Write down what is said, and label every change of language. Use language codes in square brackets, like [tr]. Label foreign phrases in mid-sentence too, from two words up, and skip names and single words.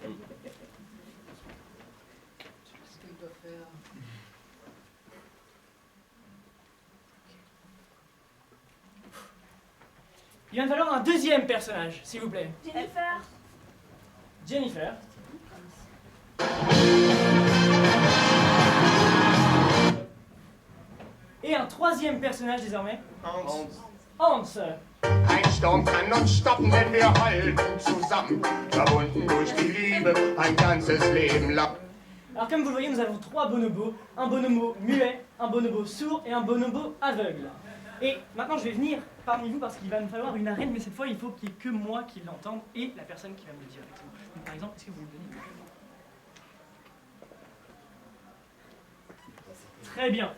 [fr] Il va me falloir un deuxième personnage, s'il vous plaît. Jennifer. Jennifer. Et un troisième personnage désormais. Hans. Hans. [de] Ein Sturm kann uns stoppen, wenn wir halten zusammen. Verbunden durch die Liebe, ein ganzes Leben lang. [fr] Alors comme vous le voyez, nous avons 3 bonobos. Un bonobo muet, un bonobo sourd et un bonobo aveugle. Et maintenant je vais venir parmi vous parce qu'il va me falloir une arène, mais cette fois il faut qu'il n'y ait que moi qui l'entende et la personne qui va me le dire. Donc, par exemple, est-ce que vous me donnez? Très bien.